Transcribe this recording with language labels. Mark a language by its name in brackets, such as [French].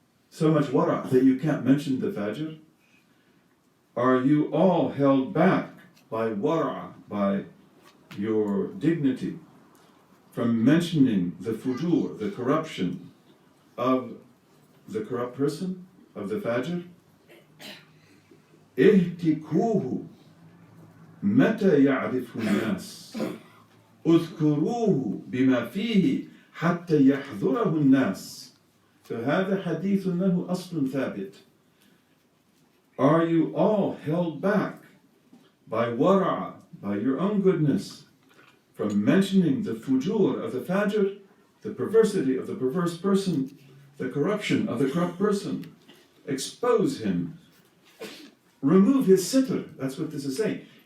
[English] So much wara' that you can't mention the fajr? Are you all held back by wara', by your dignity, from mentioning the fujur, the corruption of the corrupt person, of the fajr? [Arabic] اهتكوه متى يعرفه الناس اذكروه بما فيه حتى يحذره الناس. فهذا حديث له أصل ثابت. [English] Are you all held back by wara', by your own goodness, from mentioning the fujur of the fajr, the perversity of the perverse person, the corruption of the corrupt person? Expose him. Remove his sitr. That's what this is saying.